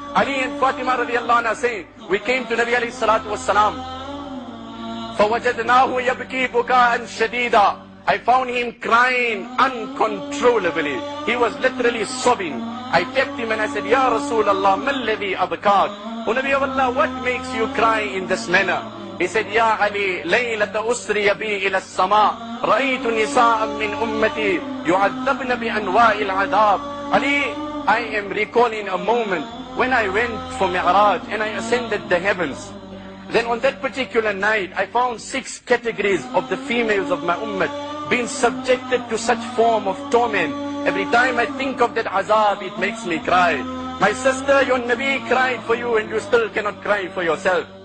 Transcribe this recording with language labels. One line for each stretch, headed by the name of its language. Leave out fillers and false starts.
English: Ali and Fatima radiallahu anha say, we came to Nabi alayhi salatu wassalam.
Arabic: فَوَجَدْنَاهُ يَبْكِي بُكَاءً شَدِيدًا.
English: I found him crying uncontrollably. He was literally sobbing. I kept him and I said, Ya Rasulullah,
Arabic: مَا الَّذِي أَبْكَاكَ?
English: O Nabi of Allah, what makes you cry in this manner? He said, Ya Ali,
Arabic: لَيْلَةَ أُسْرِيَ بِي إِلَى السَّمَاءِ رَأَيْتُ نِسَاءً مِّنْ أُمَّتِي يُعَذَّبْنَ بِأَنْوَاءِ الْعَذَابِ.
English: Ali, I am recalling a moment when I went for Mi'raj and I ascended the heavens. Then on that particular night, I found 6 categories of the females of my ummah being subjected to such form of torment. Every time I think of that azab, it makes me cry. My sister, your Nabi cried for you and you still cannot cry for yourself.